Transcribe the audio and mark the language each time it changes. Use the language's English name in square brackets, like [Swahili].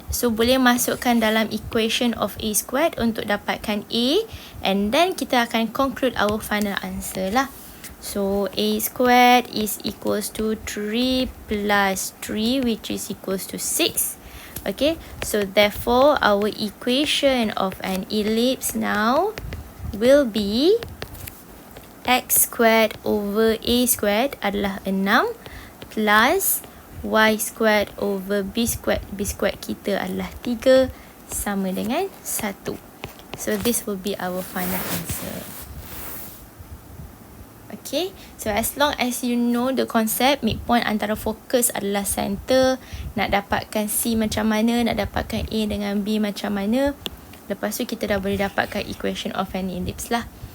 [Malay] So boleh masukkan dalam equation of a squared untuk dapatkan a. [English] And then [Malay] kita akan [English] conclude our final answer lah. So a squared is equals to 3 plus 3 which is equals to 6. Okay, so therefore our equation of an ellipse now will be x squared over a squared [Malay] adalah [English] 6 plus y squared over b squared. [Malay] B squared kita adalah 3 sama dengan 1. [English] So this will be our final answer. Okay, so as long as you know the concept, [Malay] midpoint antara fokus adalah center, nak dapatkan C macam mana, nak dapatkan A dengan B macam mana, lepas tu kita dah boleh dapatkan equation of an ellipse lah.